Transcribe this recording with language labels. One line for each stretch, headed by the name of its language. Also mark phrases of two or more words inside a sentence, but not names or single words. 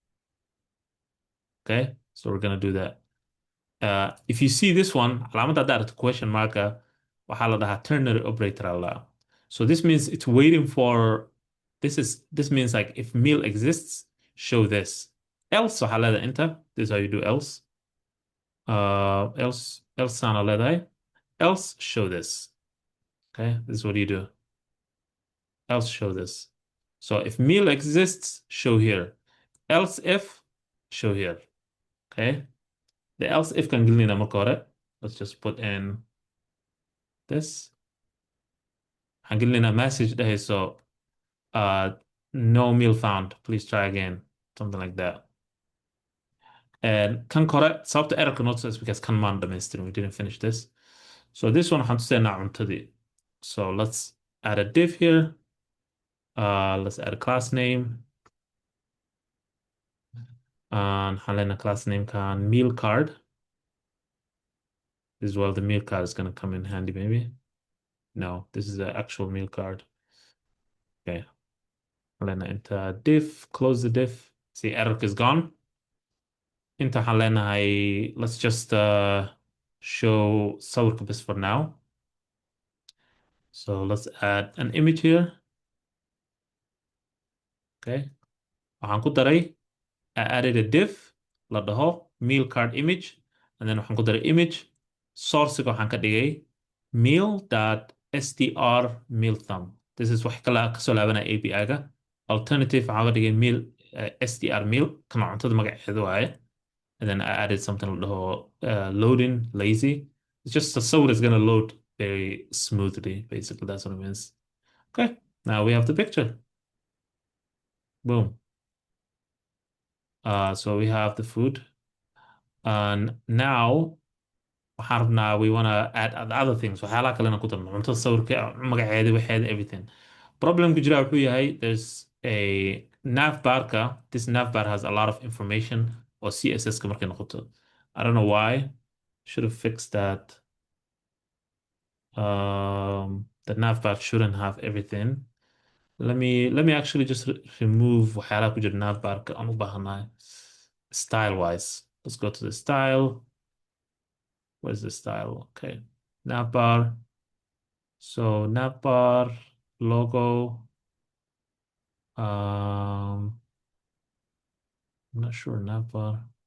English: Okay, so we're gonna do that. If you see this one,
Somali: calaamadda haddaad aragto question marka, waxaa la dhahaa
English: ternary operator
Somali: aa la dhahaa.
English: So this means it's waiting for this means like if meal exists, show this. Else
Somali: waxaa leedahay
English: enter. This is how you do else. Else
Somali: aan leedahay.
English: Else show this. Okay, this is what you do. Else show this. So if meal exists, show here. Else if, show here. Okay. The else if
Somali: kan gelinayna marka hore.
English: Let's just put in this.
Somali: Waxaan gelinaynaa
English: message dhahayso no meal found. Please try again. Something like that. And
Somali: kan kore, sababta errorka noo
English: is because
Somali: kan maan dhamaystirin.
English: We didn't finish this. So this one
Somali: waxaan tusaynaa cuntadii.
English: So let's add a div here. Let's add a class name. And
Somali: waxaan leenahay
English: class name kan meal card. This is where the meal card is going to come in handy, maybe. No, this is the actual meal card. Okay. Lena enter div, close the div. See, error is gone.
Somali: Inta waxaan
English: let's just show
Somali: sawirka bas
English: for now. So let's add an image here.
Somali: Okay. Waxaan ku daray,
English: I added a div,
Somali: la dhaho,
English: meal card image, and then
Somali: waxaan ku daray
English: image.
Somali: Sourcega waxaan ka dhigay meal.str meal thumb.
English: This is
Somali: wax kala kasoo laabanaya API-ga. Alternative waxaan ka dhigay meal str meal, kana cuntada magaceedu waaye.
English: And then I added something loading lazy. It's just the sawir is gonna load very smoothly. Basically, that's what it means. Okay, now we have the picture. Boom. So we have the food, and now we want to add other things.
Somali: waxyaalaha kalena ku darno cuntada sawirka magaceeda waxeeda everything. Problem ku jira wuxuu yahay
English: there's a
Somali: navbarka.
English: This navbar has a lot of information or CSS
Somali: ka markay noqoto.
English: I don't know why. Should have fixed that. The navbar shouldn't have everything. Let me actually just remove
Somali: waxyaalaha ku jira navbarka aan u baahanahay
English: style wise. Let's go to the style. Where's the style? Okay. Navbar. So navbar logo. I'm not sure navbar.